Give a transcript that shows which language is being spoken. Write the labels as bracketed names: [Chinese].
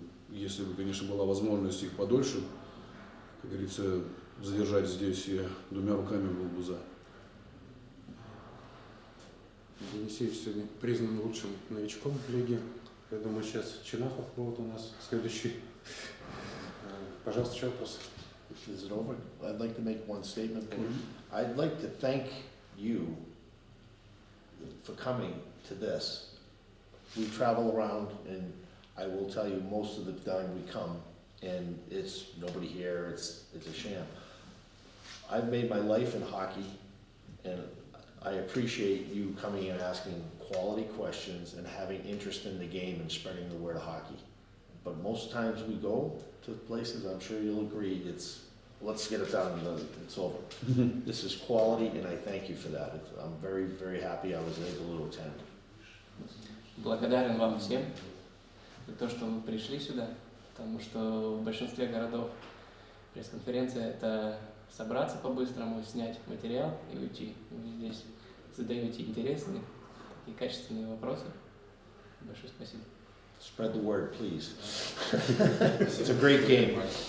[Russian] Если бы, конечно, была возможность их подольше, как говорится, задержать здесь, я 2 руками был бы за. Денисевич сегодня признан лучшим новичком в лиге. Я думаю, сейчас Чинахов будет у нас следующий. Пожалуйста, еще вопрос. [English] Is it over? I'd like to make one statement. I'd like to thank you for coming to this. We travel around, and I will tell you, most of the time we come, and it's nobody here, it's a sham. I've made my life in hockey, and I appreciate you coming and asking quality questions and having interest in the game and spreading the word of hockey. But most times we go to places, I'm sure you'll agree, it's, let's get it done and it's over. This is quality, and I thank you for that. I'm very, very happy I was able to attend. [Russian] Благодарен вам всем за то, что вы пришли сюда, потому что в большинстве городов пресс-конференция — это собраться по-быстрому, снять материал и уйти. Вы здесь задаете интересные и качественные вопросы. Большое спасибо. [English] Spread the word, please. It's a great game.